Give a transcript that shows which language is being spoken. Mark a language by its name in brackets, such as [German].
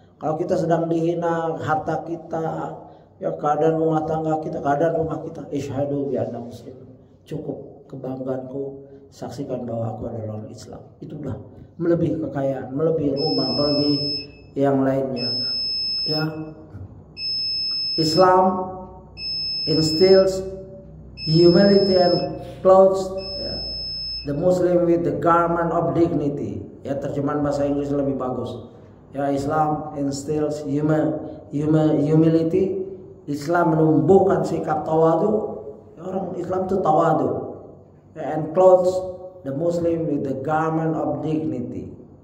[Indonesian] Kalau kita sedang dihina harta kita, ya keadaan rumah tangga kita, keadaan rumah kita, [Arabic] ishadu bi anna muslimun, [Indonesian] cukup kebanggaanku, saksikan bahwa aku adalah orang Islam. Itu udah melebihi kekayaan, melebihi rumah, melebihi yang lainnya. [English] Ya, Islam instills humility and clothes the Muslim with the garment of dignity. [Indonesian] Ya, terjemahan bahasa Inggris lebih bagus. [English] Ya, Islam instills humility. [Indonesian] Islam menumbuhkan sikap tawadu. Ya, orang Islam itu tawadu. [English] Ya, and clothes the Muslim with the garment of dignity.